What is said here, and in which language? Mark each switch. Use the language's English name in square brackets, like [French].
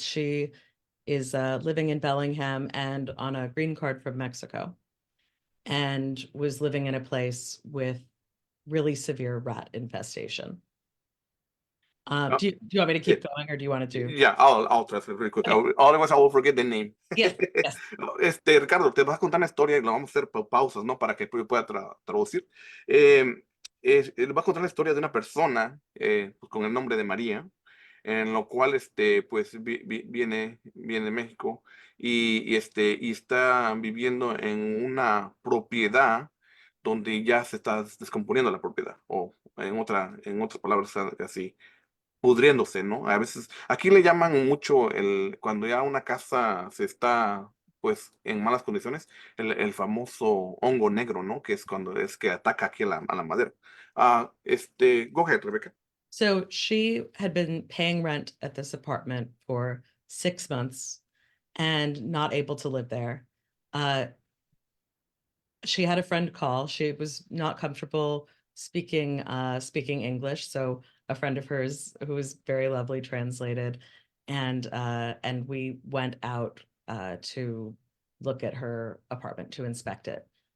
[English] She is living in Bellingham and on a green card from Mexico, and was living in a place with really severe rat infestation. Oh, do you want me to keep going, or do you want to do? Yeah, I'll translate really quick. Okay. Otherwise, I will forget the name. Yes, yes. [Spanish] Ricardo, te vas a contar una historia y lo vamos a hacer por pausas, ¿no? Para que pueda traducir. Le vas a contar la historia de una persona pues, con el nombre de María, en lo cual, pues, viene de México y está viviendo en una propiedad donde ya se está descomponiendo la propiedad, o en otras palabras, así pudriéndose, ¿no? A veces, aquí le llaman mucho cuando ya una casa se está, pues, en malas condiciones, el famoso hongo negro, ¿no? Que es cuando es que ataca aquí a la madera. [English] Go ahead, Rebecca. So she had been paying rent at this apartment for 6 months and not able to live there. She had a friend call. She was not comfortable speaking English, so a friend of hers who was very lovely translated, and we went out to look at her apartment, to inspect it.